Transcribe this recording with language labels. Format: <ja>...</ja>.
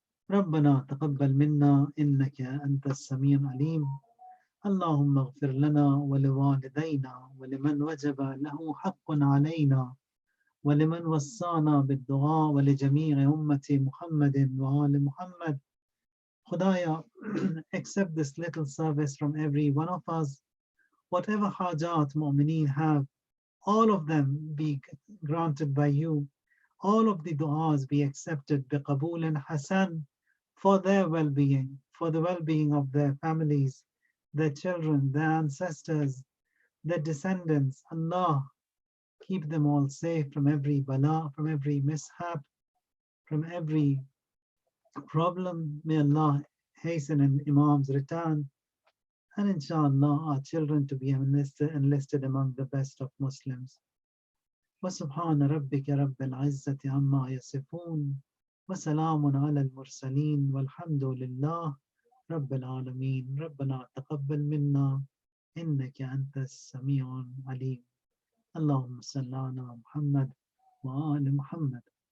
<ar>ربنا تقبل منا إنك أنت السميع العليم. اللهم اغفر لنا ولوالدينا ولمن وجب له حق علينا ولمن وصانا بالدعاء ولجميع أمة محمد وآل محمد.</ar> <en>Khudaya, accept this little service from every one of us. Whatever hajat mu'mineen have, all of them be granted by you. All of the du'as be accepted biqabool and hasan for their well-being, for the well-being of their families, their children, their ancestors, their descendants. Allah, keep them all safe from every bala, from every mishap, from every problem. May Allah hasten in Imam's return. And inshallah, our children to be enlisted among the best of Muslims.</en> <ar>وسبحان ربك رب العزة عما يصفون وسلام على المرسلين والحمد لله رب العالمين. ربنا تقبل منا إنك أنت السميع العليم. اللهم صل على محمد وآل محمد.</ar>